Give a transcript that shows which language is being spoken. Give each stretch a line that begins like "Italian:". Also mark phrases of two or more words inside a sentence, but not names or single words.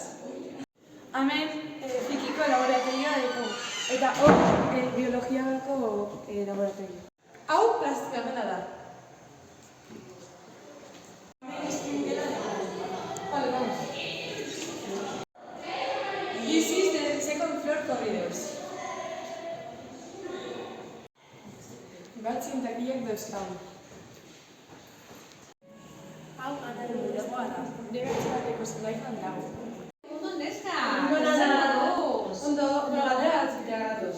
Basque: Hemen fikiko laboratorioa deko. Eta hor biologiako laboratorio. Hau plastika gela da.
Spanish: Vale, vamos.
English: This is the second floor corridors.
Basque: Bat zintakiak dauzkagu. Hau anaren bulegoa da. DBH bateko zelaian dago. Ondo neska. Ondo, galdera batzutea gatoz.